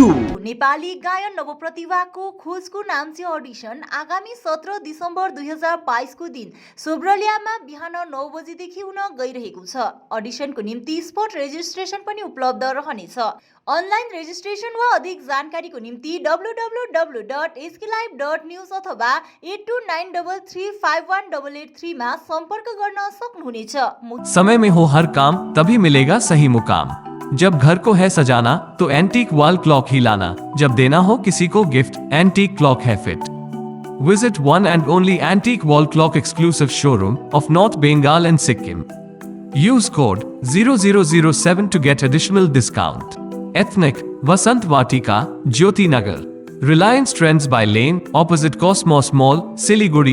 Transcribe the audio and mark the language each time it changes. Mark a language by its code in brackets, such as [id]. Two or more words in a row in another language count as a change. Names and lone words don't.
[ne] नेपाली गायन नवप्रतिभाको खोजको नाम्ची अडिसन आगामी 17 डिसेम्बर 2022 को दिन सोब्रलियामा बिहान 9 बजेदेखि हुन गइरहेको छ। अडिसनको निम्ति [en] spot registration [ne] पनि उपलब्ध रहनेछ। [en] online registration [ne] वा अधिक जानकारीको निम्ति www.sklive.news अथवा 8293351883 मा सम्पर्क गर्न सक्नुहुनेछ। [hi] समय में हो हर काम तभी मिलेगा सही मुकाम। जब घर को है सजाना तो [en] antique wall clock [hi] ही लाना। जब देना हो किसी को गिफ्ट [en] antique clock [hi] है फिट। [en] Visit one and only antique wall clock exclusive showroom of North Bengal and Sikkim. Use code 0007 to get additional discount. Ethnic Vasant Vatika, Jyoti Nagar. Reliance Trends by Lane, opposite Cosmos Mall, Siliguri.